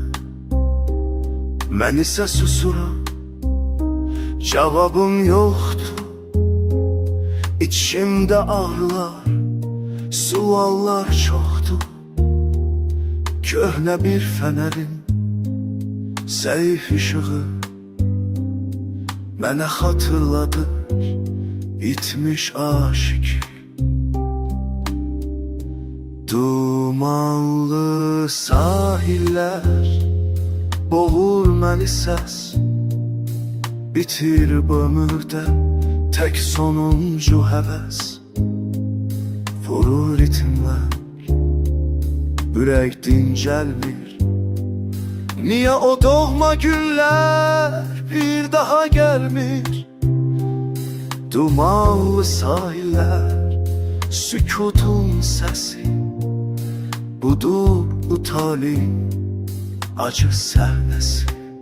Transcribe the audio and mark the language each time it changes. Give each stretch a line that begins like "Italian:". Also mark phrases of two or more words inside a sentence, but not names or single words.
Turkish: Ben ise susuram, cevabım yoktu. İçimde ağrılar, suallar çoktu. Köhne bir fenerin zayıf ışığı mənə hatırladır itmiş aşık.
Azerbaijani: Dumanlı sahiller boğur məni səs, bitir ömürdə tek sonuncu həvəs. Vurur ritimlər, ürək dincəlmir.
Turkish: Niye o doğma günler bir daha gelmir? Dumanlı sahiller, sükutun sesi, budur bu talih acı sernesi.